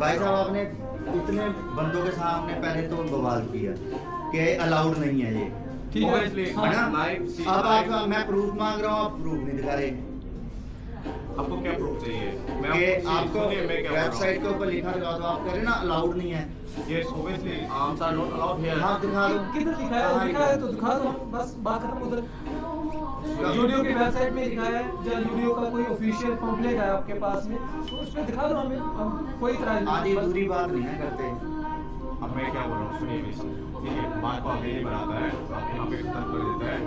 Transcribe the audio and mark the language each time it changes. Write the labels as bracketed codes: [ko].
[hi] भाई साहब, आपने इतने बंदों के सामने पहले तो बवाल किया कि अलाउड नहीं है ये, ठीक है ना? अब आप मैं प्रूफ मांग रहा हूँ, आप प्रूफ नहीं दिखा रहे। आपको क्या प्रूफ चाहिए? कि आपको वेबसाइट के ऊपर लिखा दिखा दो, आप कह रहे ना अलाउड नहीं है। [en] Yes, obviously, arms are not allowed here. [hi] हाँ दिखा दो, किधर लिखा है तो दिखा दो, बस बात खत्म। उधर यूडियो की वेबसाइट में लिखा है, जब यूडियो का कोई ऑफिशियल पम्पलेट है आपके पास में तो उस पर दिखा दो हमें, हम कोई तरह आधी अधूरी बात नहीं है करते। अब मैं क्या बोल रहा हूँ, सुनिए मेरी, ठीक है, बात को आगे नहीं बढ़ाता है, आप यहाँ पे खत्म कर देता है।